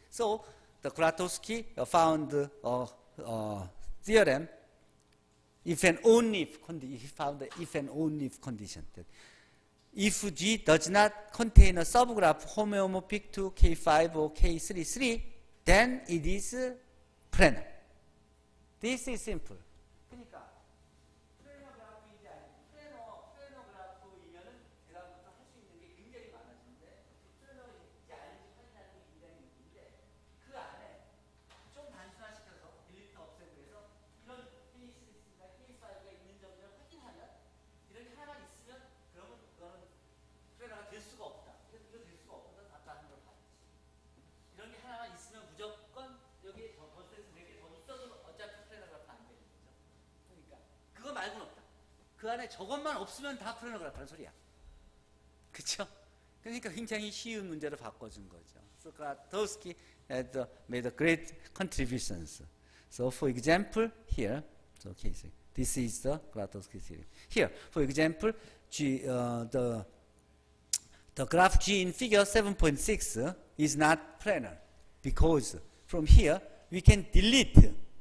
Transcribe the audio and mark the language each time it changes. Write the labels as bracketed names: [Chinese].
[English] So the Grotowski found a theorem if and only if he found the if and only if condition. If G does not contain a subgraph homeomorphic to K5 or K33, then it is planar. This is simple. [Korean] 그러니까 플래너 그래프인지 아니면 플래너 그래프이면은 그다음부터 할 수 있는 게 굉장히 많아지는데 플래너인지 아닌지 확인하는 게 굉장히 힘든데 그 안에 좀 단순화시켜서 딜리트 없애고 해서 이런 K3나 K5가 있는 점을 확인하면 이런 게 하나만 있으면 그러면 그거는 플래너가 될 수가 없다. 이거 될 수가 없거든. 아까 하는 걸 봤지. 이런 게 하나만 있으면 무조건 여기에 더 버스에서 4개 더 있어도 어차피 플래너그래프 안 되는 거죠. 그러니까 그거 말고는 없다. 그 안에 저것만 없으면 다 플래너그래프라는 소리야. 그렇죠? 그러니까 굉장히 쉬운 문제로 바꿔준 거죠. [English] So Grotowski had made a great contributions. So for example, here, so okay, so this is the Grotowski theory. Here, for example, the graph G in figure 7.6 is not planar because from here we can delete.